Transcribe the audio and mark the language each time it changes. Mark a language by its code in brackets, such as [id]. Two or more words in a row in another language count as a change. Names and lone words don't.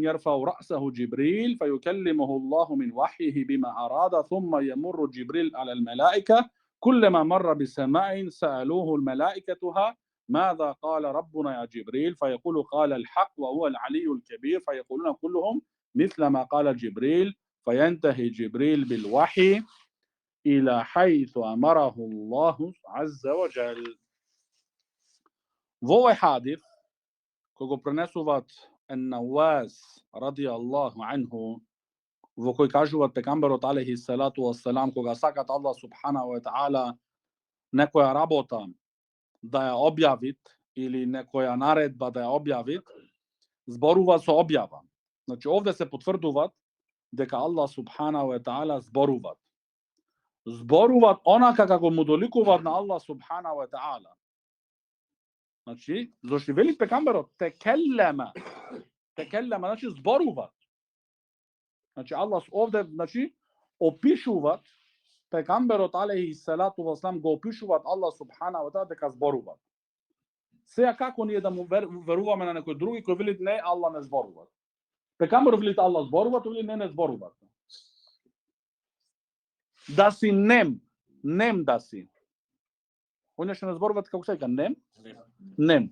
[ar] يرفع رأسه جبريل فيكلمه الله من وحيه بما أراد ثم يمر جبريل على الملائكة كلما مر بسماء سألوه الملائكة ماذا قال ربنا يا جبريل فيقول قال الحق وهو العلي الكبير فيقولون كلهم مثل ما قال جبريل فينتهي جبريل بالوحي إلى حيث أمره الله عز وجل. [mk] Во овој хадис, кој го пренесуваат Ан-Навас радијаллаху анху, во кој кажуваат пегамберот [ar] عليه الصلاة والسلام, [mk] кога сакат Аллах [ar] سبحانه وتعالى [mk] некоја работа да ја објавит или некоја наредба да ја објавит, зборува со објава. Значи овде се потврдуваат дека Аллах [ar] سبحانه وتعالى [mk] зборуваат онака како му доликуваат на Аллах [ar] سبحانه وتعالى. [mk] Значи, зашто вели пегамберот текеллема, значи зборуваат. Значи Аллах овде, значи, опишуваат пегамберот [ar] عليه الصلاة والسلام [mk] го опишуваат Аллах [ar] سبحانه وتعالى [mk] дека зборуваат. Сега како ние да му веруваме на некој други кој вели не, Аллах не зборуваат. Пегамберот вели Аллах зборуваат или не зборуваат. Да си нем да си. Оне што не зборуваат како се вика нем.